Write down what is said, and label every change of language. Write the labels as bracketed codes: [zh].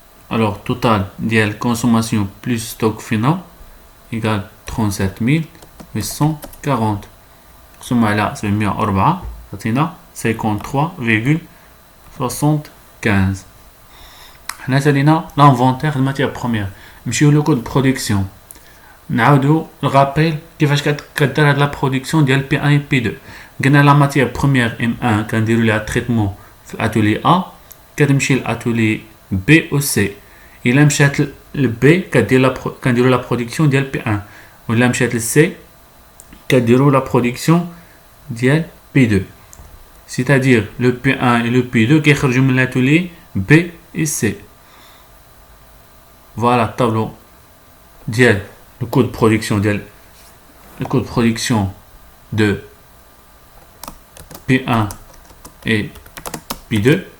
[fr] Alors total ديال consommation plus stock final égale 37 840. [ar] ثم على 704 عطينا 53,75. حنا سالينا [fr] l'inventaire de matière première. [ar] نمشيو لو كود برودكسيون. نعاودو الغابيل كيفاش كدار هاد لا برودكسيون ديال بي 1 و بي 2. قلنا لا ماتيير بروميير ام 1 كنديرو ليها تريتمون في الاتولي ا كتمشي لاتولي بي او سي. الا مشات لبي كنديرو لا برودكسيون ديال بي 1 ولا مشات للسي كديرو لا برودكسيون ديال بي 2. [fr] c'est-à-dire le P1 et le P2 [ar] كيخرجوا من [fr] l'atelier B et C. Voilà le tableau ديال le coût de production de P1 et P2.